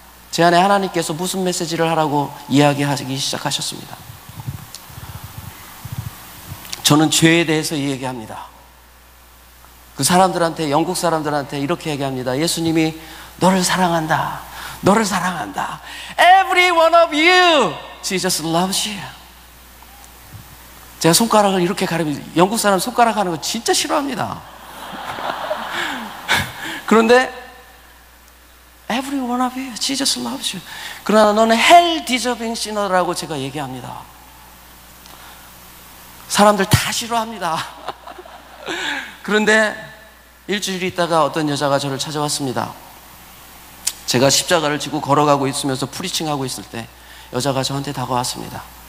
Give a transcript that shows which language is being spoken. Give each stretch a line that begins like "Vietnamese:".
Korean: 제 안에 하나님께서 무슨 메시지를 하라고 이야기하기 시작하셨습니다. 저는 죄에 대해서 얘기합니다. 그 사람들한테, 영국 사람들한테 이렇게 얘기합니다. 예수님이 너를 사랑한다. 너를 사랑한다.
English: Every one of you, Jesus loves you.
Korean: 제가 손가락을 이렇게 가리면, 영국 사람 손가락 하는 거 진짜 싫어합니다. 그런데
English: Every one of you, Jesus loves you.
Korean: 그러나 너는
English: hell deserving sinner
Korean: 라고 제가 얘기합니다. 사람들 다 싫어합니다. 그런데 일주일 있다가 어떤 여자가 저를 찾아왔습니다. 제가 십자가를 지고 걸어가고 있으면서 프리칭하고 있을 때 여자가 저한테 다가왔습니다.